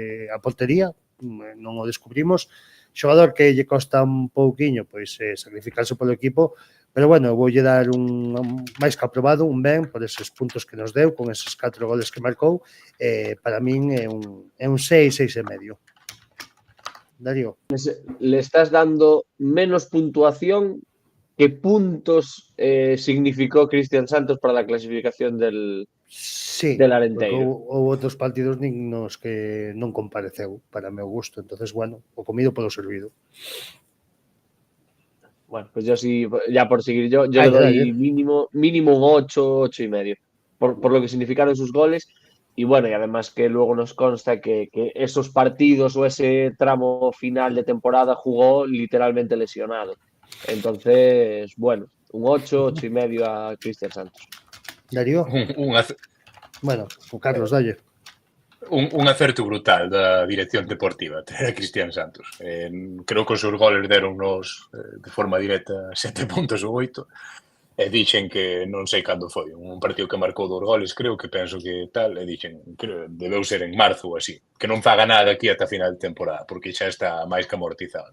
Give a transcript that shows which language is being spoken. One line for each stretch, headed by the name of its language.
Galician: a portería, non o descubrimos, xogador que lle costa un pouquiño pois sacrificarse polo equipo, pero bueno, voulle dar un máis que aprobado, un ben por eses puntos que nos deu, con eses 4 goles que marcou. Para min é un 6, 6,5. Darío.
Spanish: Le estás dando menos puntuación que puntos significó Cristian Santos para la clasificación del Arenteiro.
Galician: Houve outros partidos nos que non compareceu para meu gusto, entonces bueno, o comido polo servido.
Spanish: Bueno, pues yo sí, ya por seguir yo le doy mínimo un 8, 8,5, por lo que significaron sus goles. Y bueno, y además que luego nos consta que esos partidos o ese tramo final de temporada jugó literalmente lesionado. Entonces, bueno, un 8, 8,5 a Cristian Santos.
Galician: Darío? Bueno, o Carlos, dalle. Un acerto brutal da dirección deportiva traer a Cristian Santos. Creo que os seus goles deronnos de forma directa 7 puntos ou 8 e dixen que non sei cando foi un partido que marcou 2 goles, creo que penso que tal, e dixen que debeu ser en marzo ou así, que non faga nada aquí ata final de temporada, porque xa está máis que amortizado.